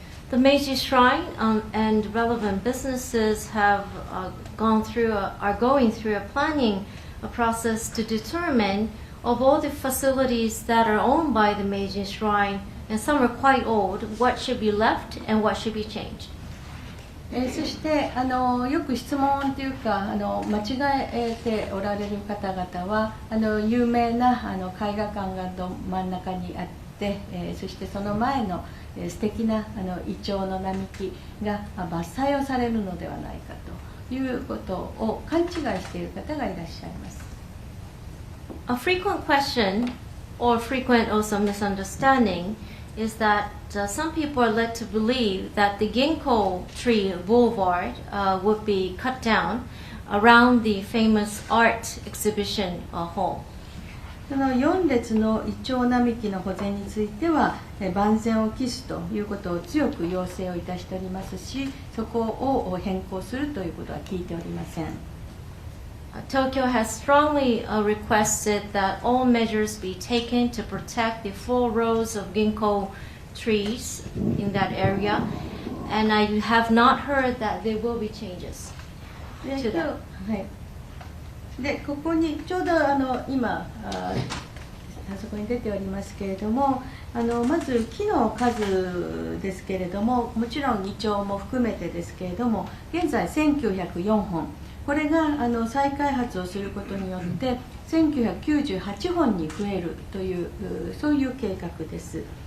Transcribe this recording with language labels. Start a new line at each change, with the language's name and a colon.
English: The Meiji Shrine and relevant businesses are going through a planning process to determine of all the facilities that are owned by the Meiji Shrine, and some are quite old, what should be left and what should be changed.
Japanese: そしてよく質問というか間違えておられる方々は有名な絵画館が真ん中にあって、そしてその前の素敵なイチョウの並木が伐採をされるのではないかということを勘違いしている方がいらっしゃいます。
English: A frequent question or frequent also misunderstanding is that some people are led to believe that the ginkgo tree boulevard would be cut down around the famous art exhibition hall.
Japanese: その4列のイチョウ並木の保全については万全を期すということを強く要請をいたしておりますし、そこを変更するということは聞いておりません。
English: Tokyo has strongly requested that all measures be taken to protect the full rows of ginkgo trees in that area, and I have not heard that there will be changes to that.
Japanese: でここにちょうど今あそこに出ておりますけれども、まず木の数ですけれども、もちろんイチョウも含めてですけれども、現在1904本、これが再開発をすることによって1998本に増えるというそういう計画です。